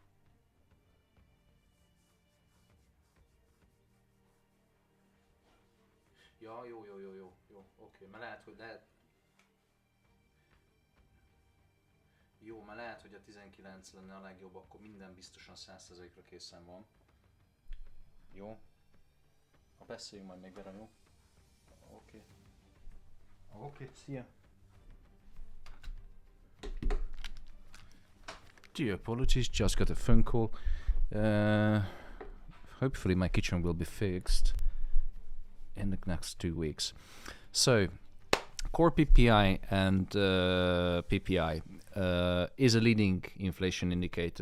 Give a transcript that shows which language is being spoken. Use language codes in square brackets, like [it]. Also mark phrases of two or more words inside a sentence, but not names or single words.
[hu] Ja, jó, oké, mert lehet, hogy a 19 lenne a legjobb, akkor minden biztosan 100%-ra készen van. Jó? Ha beszéljünk majd még vele, jó? Oké. Okay, szia! [en] Gee, apologies, just got a phone call. Hopefully my kitchen will be fixed in the next 2 weeks. So, core PPI and PPI is a leading inflation indicator.